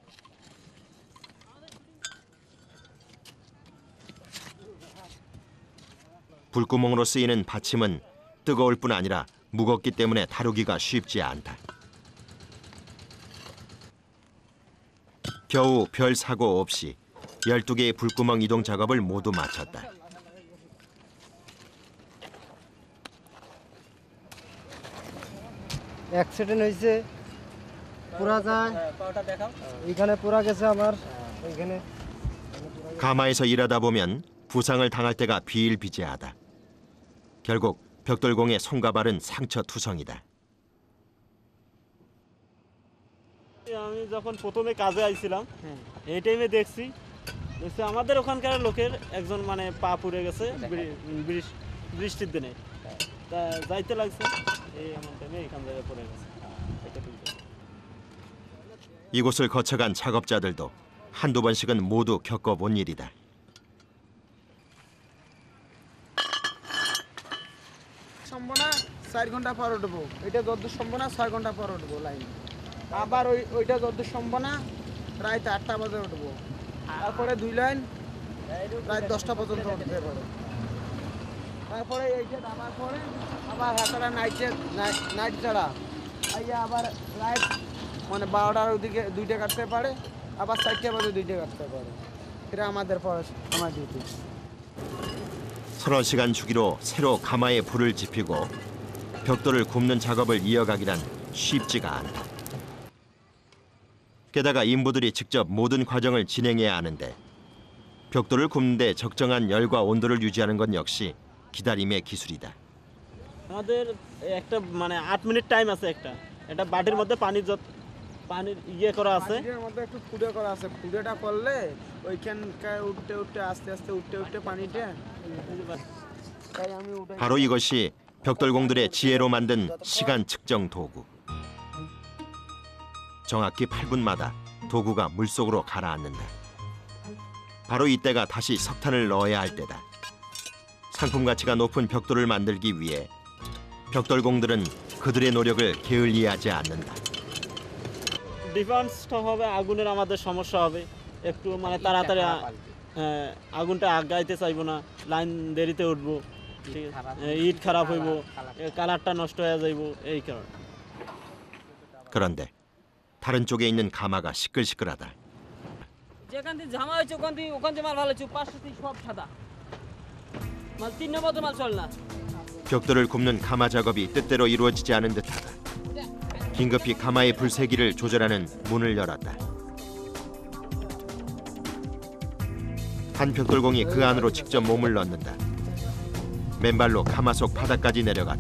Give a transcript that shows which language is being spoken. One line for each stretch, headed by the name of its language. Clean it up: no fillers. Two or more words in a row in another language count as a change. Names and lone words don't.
Korean: 불구멍으로 쓰이는 받침은 뜨거울 뿐 아니라 무겁기 때문에 다루기가 쉽지 않다. 겨우 별 사고 없이 12개의 불구멍 이동 작업을 모두 마쳤다.
Bangla: অ্যাক্সিডেন্ট হয়েছে পুরা যায় এখানে পুরা গেছে আমার এখানে
Korean: 가마에서 일하다 보면 부상을 당할 때가 비일비재하다. 결국 벽돌공의 손과 발은 상처투성이다.
Bangla: আমি যখন প্রথমে কাজে আইছিলাম এই টাইমে দেখছি আমাদের ওখানকার লোকের একজন মানে পা পুড়ে গেছে বৃষ্টির দিনে তা যাইতে লাগছে এই এমন টাইমে এখান থেকে পড়ে গেছে।
Korean: 이곳을 거쳐간 작업자들도 한두 번씩은 모두 겪어본 일이다.
Bangla: সম্ভাবনা 4 ঘন্টা পর উঠবো, এটা যতদূর সম্ভাবনা 6 ঘন্টা পর উঠবো লাইন, আবার ওইটা যতদূর সম্ভাবনা রাত 8টা বাজে উঠবো, তারপরে 2 লাইন রাত 10টা পর্যন্ত উঠতে পারে, তারপরে এইটা নামার পরে আবার হাতারা নাইট ছাড়া আইয়া আবার রাত মানে 12টার ওদিকে 2টা কাটতে পারে, আবার 4টা বাজে 2টা কাটতে পারে। এটা আমাদের আমার ডিউটি।
Korean: 30시간 주기로 새로 가마에 불을 지피고 벽돌을 굽는 작업을 이어가기란 쉽지가 않다. 게다가 인부들이 직접 모든 과정을 진행해야 하는데 벽돌을 굽는데 적정한 열과 온도를 유지하는 건 역시 기다림의 기술이다.
Bangla: আমাদের একটা মানে 8 মিনিট টাইম আছে, একটা বাটির মধ্যে পানির ইয়ে করা আছে, বাটির মধ্যে একটু ফুডে করা আছে, ফুডেটা করলে ওইখানকার উঠতে আস্তে আস্তে উঠতে পানিটা
Korean: 바로 이것이 벽돌공들의 지혜로 만든 시간 측정 도구. 정확히 8분마다 도구가 물속으로 가라앉는다. 바로 이때가 다시 석탄을 넣어야 할 때다. 상품 가치가 높은 벽돌을 만들기 위해 벽돌공들은 그들의 노력을 게을리하지 않는다.
Bangla: ডিফারেন্সটা হবে আগুনের আমাদের সমস্যা হবে, একটু মানে তাড়াতাড়ি আগুনটা আগাইতে চাইবো না, লাইন দেরিতে উঠবো, ইট খারাপ হইব, কালারটা নষ্ট হয়ে যাইব এই কারণে।
Korean: 그런데 다른 쪽에 있는 가마가 시끌시끌하다.
Bangla: যেখান থেকে জামা হয়েছে ওখান থেকে মাল ভালো হচ্ছে, 500 থেকে সব সাদা মাল, 3 নম্বর মাল চল না।
Korean: 벽돌을 굽는 가마 작업이 뜻대로 이루어지지 않은 듯하다. 긴급히 가마의 불세기를 조절하는 문을 열었다. 한 벽돌공이 그 안으로 직접 몸을 넣는다. 맨발로 가마 속 바닥까지 내려갔다.